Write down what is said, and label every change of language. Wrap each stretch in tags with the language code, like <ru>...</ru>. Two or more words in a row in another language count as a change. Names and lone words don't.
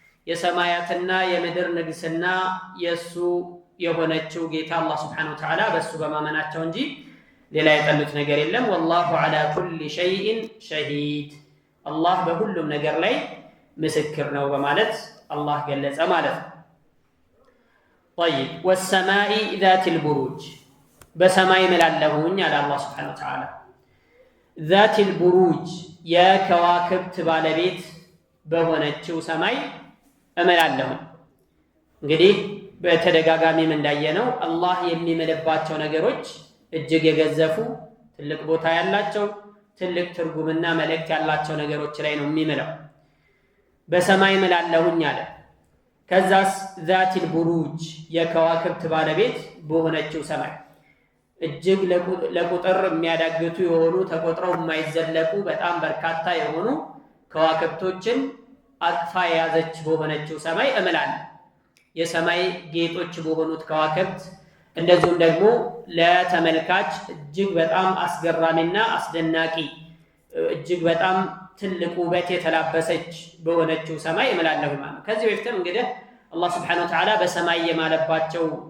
<am>የሰማያትና የምድር ንግስና የሱ የሆነችው ጌታ አላህ</am> <ar>سبحانه وتعالى</ar> <am>በሱ በማመናቸው እንጂ ሌላ የጠሉት ነገር የለም።</am> <ar>والله على كل شيء شهيد</ar> <am>አላህ በሁሉም ነገር ላይ ምስክር ነው በማለት አላህ ገለጸ ማለት ነው።</am> <ar>طيب والسماء ذات البروج</ar> <am>በሰማይ እምላለሁኝ አለ አላህ</am> <ar>سبحانه وتعالى ذات البروج</ar> <am>የከዋክብት ባለቤት በሆነችው ሰማይ እምላለሁኝ። እንግዲህ በተደጋጋሚም እንዳየነው አላህ የሚምልባቸው ነገሮች እጅግ የገዘፉ ትልቅ ቦታ ያላቸው ትልቅ ትርጉምና መልእክት ያላቸው ነገሮች ላይ ነው የሚምለው። በሰማይ እምላለሁኝ አለ። ከዛስ</am> <ar>ذات البروج</ar> <am>የከዋክብት ባለቤት በሆነችው ሰማይ እጅግ ለቁጥር የሚያዳግቱ የሆኑ ተቆጥረው የማይዘለቁ በጣም በርካታ የሆኑ ከዋክብቶችን አቅፋ የያዘች በሆነችው ሰማይ እምላለሁ። የሰማይ ጌጦች በሆኑት ከዋክብት እንደዚሁም ደግሞ ለተመልካች እጅግ በጣም አስገራሚና አስደናቂ እጅግ በጣም ትልቅ ውበት የተላበሰች በሆነችው ሰማይ እምላለሁ ማለት ነው። ከዚህ በፊትም እንግዲህ አላህ</am> <ar>سبحانه وتعالى</ar> <am>በሰማይ የማለባቸው</am>